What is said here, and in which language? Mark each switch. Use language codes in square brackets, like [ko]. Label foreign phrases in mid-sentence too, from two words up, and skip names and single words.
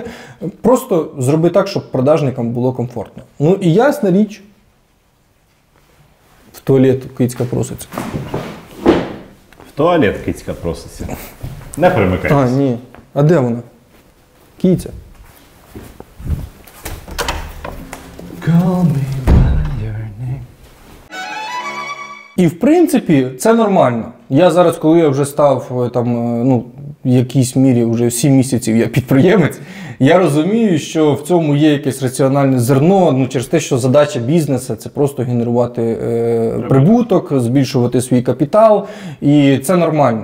[uk] Просто зроби так, щоб продажникам було комфортно. І ясна річ, в туалет кицька проситься. В туалет кицька проситься. Не перемикайтеся. Ні. А де вона? Киця. Call me by your name. І, в принципі, це нормально. Я зараз, коли я вже став в якійсь мірі вже 7 місяців я підприємець, я розумію, що в цьому є якесь раціональне зерно, ну, через те, що задача бізнесу – це просто генерувати прибуток, збільшувати свій капітал, і це нормально.